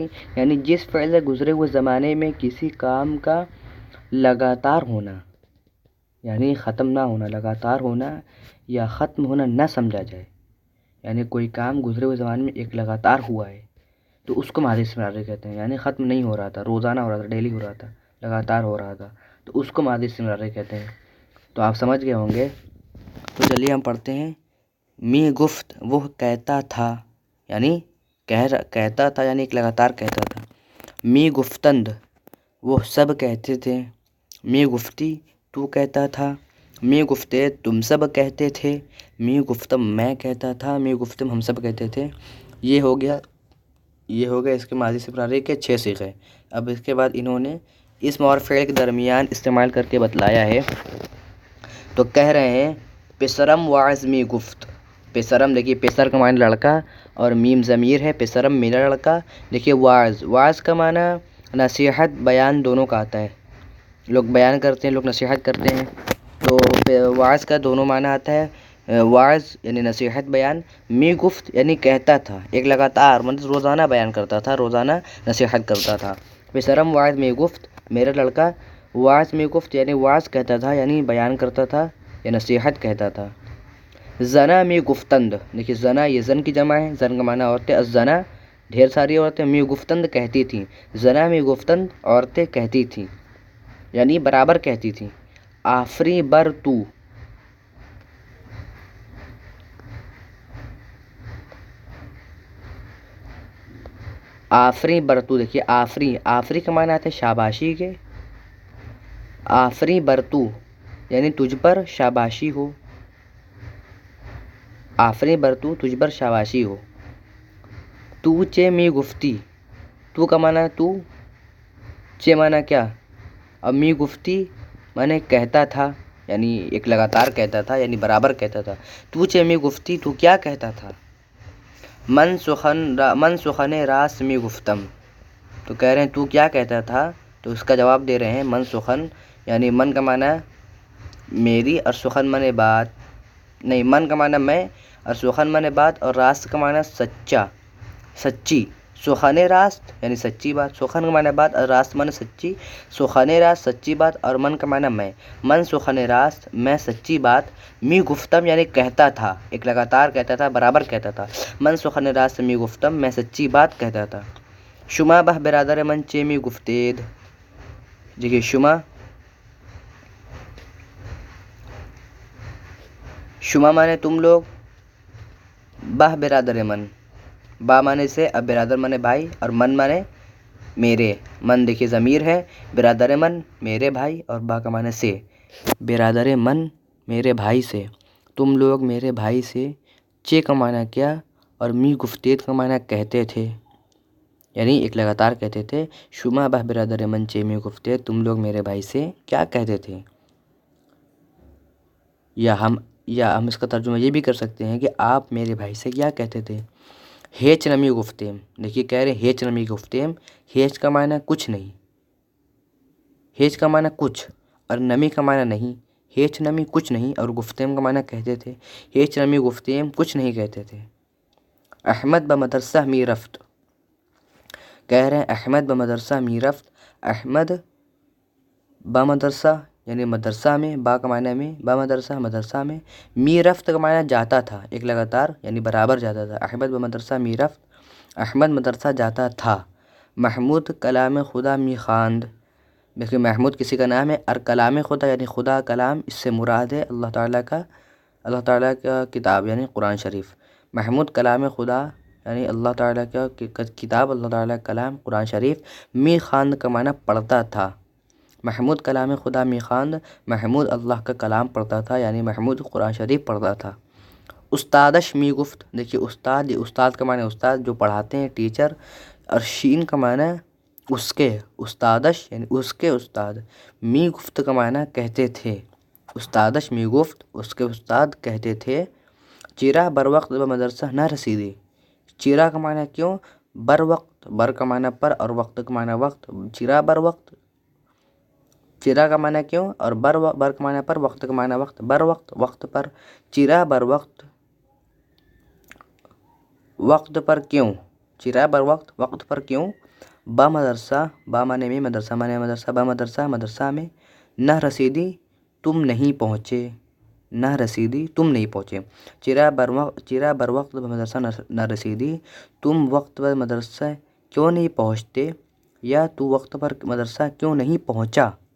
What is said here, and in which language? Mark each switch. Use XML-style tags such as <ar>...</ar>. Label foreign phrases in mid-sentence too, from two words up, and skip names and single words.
<ur>یعنی جس فعل سے گزرے ہوئے زمانے میں کسی کام کا لگاتار ہونا، یعنی ختم نہ ہونا، لگاتار ہونا یا ختم ہونا نہ سمجھا جائے، یعنی کوئی کام گزرے ہوئے زمانے میں ایک لگاتار ہوا ہے تو اس کو ماضی استمراری کہتے ہیں، یعنی ختم نہیں ہو رہا تھا، روزانہ ہو رہا تھا، ڈیلی ہو رہا تھا، لگاتار ہو رہا تھا، تو اس کو ماضی استمراری کہتے ہیں۔ تو آپ سمجھ گئے ہوں گے۔ تو چلیے ہم پڑھتے ہیں۔</ur> <fa>می گفت</fa> <ur>وہ کہتا تھا، یعنی کہتا تھا، یعنی ایک لگاتار کہتا تھا۔</ur> <fa>می گفتند</fa> <ur>وہ سب کہتے تھے۔</ur> <fa>می گفتی</fa> <ur>تو کہتا تھا۔</ur> <fa>می گفتے</fa> <ur>تم سب کہتے تھے۔</ur> <fa>می گفتم</fa> <ur>میں کہتا تھا۔</ur> <fa>می گفتم</fa> <ur>ہم سب کہتے تھے۔ یہ ہو گیا اس کے ماضی استمراری کے 6 صیغے۔ اب اس کے بعد انہوں نے اسم اور فعل کے درمیان استعمال کر کے بتلایا ہے۔ تو کہہ رہے ہیں</ur> <fa>پسرم واعظ می گفت۔ پسرم،</fa> <ur>دیکھیے پسر کا معنی لڑکا اور میم ضمیر ہے، پسرم میرا لڑکا۔ دیکھیے واعظ کا معنی نصیحت، بیان دونوں کا آتا ہے، لوگ بیان کرتے ہیں، لوگ نصیحت کرتے ہیں، تو واعظ کا دونوں معنی آتا ہے، واعظ یعنی نصیحت، بیان،</ur> <fa>می گفت</fa> <ur>یعنی کہتا تھا، ایک لگاتار، مطلب روزانہ بیان کرتا تھا، روزانہ نصیحت کرتا تھا۔</ur> <fa>پسرم واعظ می گفت،</fa> <ur>میرا لڑکا</ur> <fa>واعظ می گفت</fa> <ur>یعنی واعظ کہتا تھا، یعنی بیان کرتا تھا یا نصیحت کہتا تھا۔</ur> <fa>زنا می گفتند،</fa> <ur>دیکھیے زنا یہ زن کی جمع ہے، زن کا معنی عورتیں، الزنا ڈھیر ساری عورتیں،</ur> <fa>می گفتند</fa> <ur>کہتی تھیں،</ur> <fa>زنا می گفتند</fa> <ur>عورتیں کہتی تھیں، یعنی برابر کہتی تھیں۔</ur> <fa>آفری بر تو، آفری برتو،</fa> <ur>دیکھیے آفری کا معنی آتا ہے شاباشی کے،</ur> <fa>آفری برتو</fa> <ur>یعنی تجھ پر شاباشی ہو،</ur> <fa>آفری برتو</fa> <ur>تجھ پر شاباشی ہو۔</ur> <fa>تو چے می گفتی،</fa> <ur>تو کا معنی تو، چے معنی کیا، اب</ur> <fa>می گفتی</fa> <ur>معنی کہتا تھا، یعنی ایک لگاتار کہتا تھا، یعنی برابر کہتا تھا۔</ur> <fa>تو چے می گفتی</fa> <ur>تو کیا کہتا تھا۔</ur> <fa>من سخن راست می گفتم،</fa> <ur>تو کہہ رہے ہیں تو کیا کہتا تھا، تو اس کا جواب دے رہے ہیں</ur> <fa>من سخن،</fa> <ur>یعنی من کا معنی میری اور سخن معنی بات، نہیں من کا معنی میں اور سخن معنی بات، اور راست کا معنی سچا، سچی،</ur> <fa>سخن راست</fa> <ur>یعنی سچی بات، سخن کا معنی بات اور راست معنی سچی،</ur> <fa>سخن راست</fa> <ur>سچی بات، اور من کا معنی میں،</ur> <fa>من سخن راست</fa> <ur>میں سچی بات،</ur> <fa>می گفتم</fa> <ur>یعنی کہتا تھا، ایک لگاتار کہتا تھا، برابر کہتا تھا،</ur> <fa>من سخن راست می گفتم</fa> <ur>میں سچی بات کہتا تھا۔</ur> <fa>شما بہ برادر من چے می گفتید،</fa> <ur>دیکھیے شما مانے تم لوگ،</ur> <fa>بہ برادر من،</fa> <ur>با مانے سے، اب برادر مانے بھائی، اور من مانے میرے، من دیکھیے ضمیر ہے،</ur> <fa>برادر من</fa> <ur>میرے بھائی، اور با کا مانے سے،</ur> <fa>برادر من</fa> <ur>میرے بھائی سے، تم لوگ میرے بھائی سے، چے کا معنی کیا، اور</ur> <fa>می گفتید</fa> <ur>کا معنی کہتے تھے، یعنی ایک لگاتار کہتے تھے۔</ur> <fa>شما بہ برادر من چے می گفتید،</fa> <ur>تم لوگ میرے بھائی سے کیا کہتے تھے۔ یا ہم اس کا ترجمہ یہ بھی کر سکتے ہیں کہ آپ میرے بھائی سے کیا کہتے تھے؟</ur> <fa>ہیچ نمی گفتیم،</fa> <ur>دیکھیے کہہ رہے ہیں</ur> <fa>ہیچ نمی گفتیم،</fa> <ur>ہیچ کا معنی کچھ نہیں، ہیچ کا معنی کچھ اور نمی کا معنی نہیں،</ur> <fa>ہیچ نمی</fa> <ur>کچھ نہیں اور گفتیم کا معنی کہتے تھے،</ur> <fa>ہیچ نمی گفتیم</fa> <ur>کچھ نہیں کہتے تھے۔</ur> <fa>احمد بمدرسہ می رفت،</fa> <ur>کہہ رہے ہیں</ur> <fa>احمد بمدرسہ می رفت،</fa> <ur>احمد بمدرسہ یعنی مدرسہ میں، با کا معنی میں، بمدرسہ مدرسہ میں،</ur> <fa>می رفت</fa> <ur>کا معنی جاتا تھا، ایک لگاتار یعنی برابر جاتا تھا،</ur> <fa>احمد بمدرسہ می رفت،</fa> <ur>احمد مدرسہ جاتا تھا۔</ur> <fa>محمود کلام خدا می خواند،</fa> <ur>دیکھیے محمود کسی کا نام ہے اور</ur> <fa>کلام خدا</fa> <ur>یعنی خدا کلام، اس سے مراد ہے اللہ تعالیٰ کا کتاب یعنی قرآن شریف۔ محمود</ur> <fa>کلام خدا</fa> <ur>یعنی اللہ تعالیٰ کا کتاب، اللہ تعالیٰ کا کلام قرآن شریف،</ur> <fa>می خواند</fa> <ur>کا معنی پڑھتا تھا۔ محمود</ur> <fa>کلام خدا می خواند،</fa> <ur>محمود اللہ کا کلام پڑھتا تھا یعنی محمود قرآن شریف پڑھتا تھا۔</ur> <fa>استادش می گفت،</fa> <ur>دیکھیے استاد، یہ استاد کا معنی استاد جو پڑھاتے ہیں، ٹیچر، اور شین کا معنی اس کے، استادش یعنی اس کے استاد،</ur> <fa>می گفت</fa> <ur>کا معنی کہتے تھے،</ur> <fa>استادش می گفت</fa> <ur>اس کے استاد کہتے تھے۔</ur> <fa>چرا بر وقت مدرسہ نہ رسیدی،</fa> <ur>چرا کا معنی کیوں،</ur> <fa>بر وقت،</fa> <ur>بر کا معنی پر اور وقت کا معنی وقت،</ur> <fa>چرا بر وقت،</fa> <ur>چرا کا معنی کیوں اور بر کا معنی پر، وقت کا معنی وقت،</ur> <fa>بر وقت</fa> <ur>وقت پر،</ur> <fa>چرا بر وقت</fa> <ur>وقت پر کیوں،</ur> <fa>چرا بر وقت</fa> <ur>وقت پر کیوں،</ur> <fa>با مدرسہ،</fa> <ur>با معنی میں، مدرسہ معنی مدرسہ،</ur> <fa>با مدرسہ</fa> <ur>مدرسہ میں،</ur> <fa>نہ رسیدی</fa> <ur>تم نہیں پہنچے،</ur> <fa>نہ رسیدی</fa> <ur>تم نہیں پہنچے،</ur> <fa>چرا بر وقت مدرسہ نہ رسیدی،</fa> <ur>تم وقت پر مدرسہ کیوں نہیں پہنچتے، یا تو وقت پر مدرسہ کیوں نہیں پہنچا۔</ur>